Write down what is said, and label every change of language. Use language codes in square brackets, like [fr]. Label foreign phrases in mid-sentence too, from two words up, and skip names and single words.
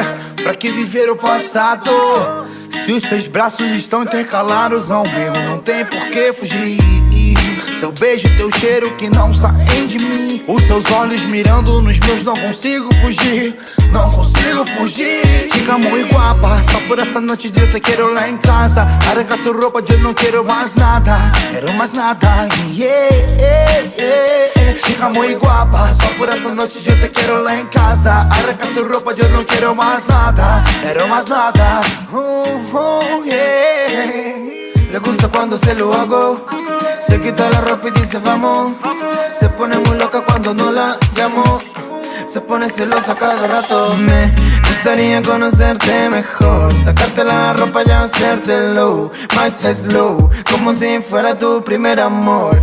[pt] Pra que viver o passado? Se os seus braços estão intercalados a um erro, não tem por que fugir. Seu beijo e teu cheiro que não saem de mim, os seus olhos mirando nos meus, não consigo fugir. Não consigo fugir. [es] Chica muy guapa, [pt] só por essa noite eu te quero lá em casa. Arranca sua roupa, eu não quero mais nada. Quero mais nada, [en] yeah, yeah, yeah. [es] Chica muy guapa, [pt] só por essa noite eu te quero lá em casa. Arranca sua roupa, eu não quero mais nada. Quero mais nada, yeah. [es] Le gusta cuando se lo hago, se quita la ropa y dice vamos. Se pone muy loca cuando no la llamo, se pone celosa cada rato. Me gustaría conocerte mejor, sacarte la ropa y hacértelo más slow, como si fuera tu primer amor.